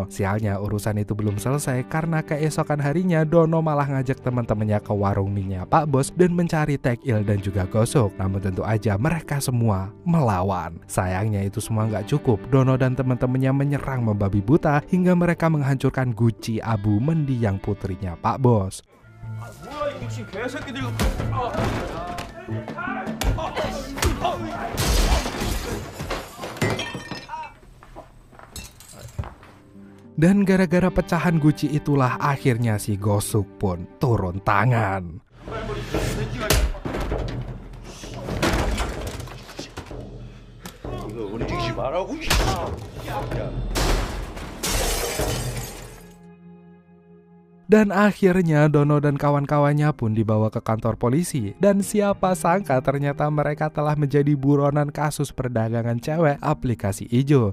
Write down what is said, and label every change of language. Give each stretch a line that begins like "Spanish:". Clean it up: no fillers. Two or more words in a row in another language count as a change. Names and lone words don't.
Indonesian: Sialnya urusan itu belum selesai karena keesokan harinya Dono malah ngajak teman-temannya ke warung mie-nya Pak Bos dan mencari Taek-il dan juga Gosuk. Namun tentu aja mereka semua melawan. Sayangnya itu semua nggak cukup. Dono dan teman-temannya menyerang membabi buta hingga mereka menghancurkan guci abu mendiang putrinya Pak Bos.
Korean: 뭐야 이 미친 개새끼들.
Indonesian: Dan gara-gara pecahan guci itulah akhirnya si Gosuk pun turun tangan.
Korean: 이거 움직이지 말라고.
Indonesian: Dan akhirnya Dono dan kawan-kawannya pun dibawa ke kantor polisi. Dan siapa sangka ternyata mereka telah menjadi buronan kasus perdagangan cewek aplikasi hijau.